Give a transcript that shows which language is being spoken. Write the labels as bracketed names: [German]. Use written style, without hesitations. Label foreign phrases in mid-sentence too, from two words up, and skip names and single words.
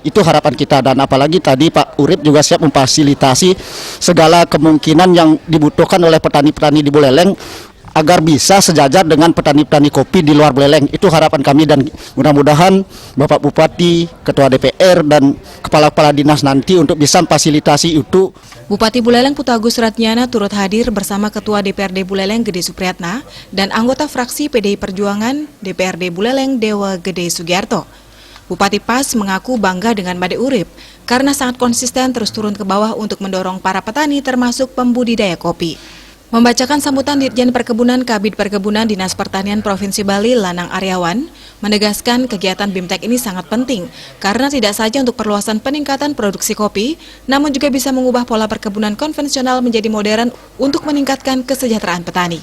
[Indonesian] Itu harapan kita, dan apalagi tadi Pak Urip juga siap memfasilitasi segala kemungkinan yang dibutuhkan oleh petani-petani di Buleleng agar bisa sejajar dengan petani-petani kopi di luar Buleleng. Itu harapan kami, dan mudah-mudahan Bapak Bupati, Ketua DPR, dan Kepala-Kepala Dinas nanti untuk bisa memfasilitasi itu. Bupati Buleleng Putagus Ratnyana turut hadir bersama Ketua DPRD Buleleng Gede Supriyatna dan anggota fraksi PDI Perjuangan DPRD Buleleng Dewa Gede Sugiarto. Bupati Pas mengaku bangga dengan Imade Urip karena sangat konsisten terus turun ke bawah untuk mendorong para petani termasuk pembudidaya kopi. Membacakan sambutan Dirjen Perkebunan Kabid Perkebunan Dinas Pertanian Provinsi Bali Lanang Aryawan menegaskan kegiatan BIMTEK ini sangat penting karena tidak saja untuk perluasan peningkatan produksi kopi, namun juga bisa mengubah pola perkebunan konvensional menjadi modern untuk meningkatkan kesejahteraan petani.